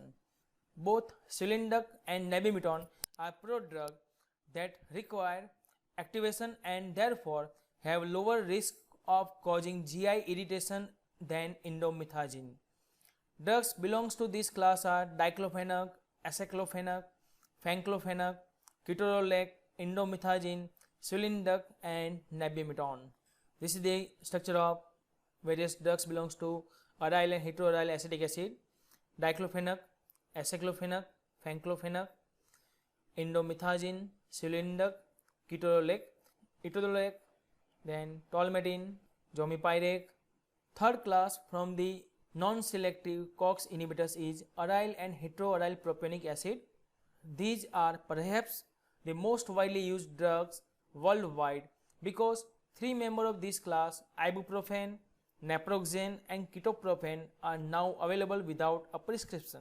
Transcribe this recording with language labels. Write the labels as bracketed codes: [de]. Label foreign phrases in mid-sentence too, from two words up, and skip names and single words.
[en] Both sulindac and nabimeton are prodrugs that require activation and therefore have lower risk of causing GI irritation than indomethacin. Drugs belongs to this class are diclofenac, aceclofenac, fanclofenac, ketorolac, indomethacin, sulindac and nabimeton. This is the structure of various drugs belongs to aryl and heteroaryl acetic acid, diclofenac, aceclofenac, fanclofenac, indomethacin, sulindac, ketorolac, then tolmetin, zomipirate. Third class from the non-selective COX inhibitors is aryl and heteroaryl propionic acid. These are perhaps the most widely used drugs worldwide because three members of this class, ibuprofen, naproxen and ketoprofen, are now available without a prescription.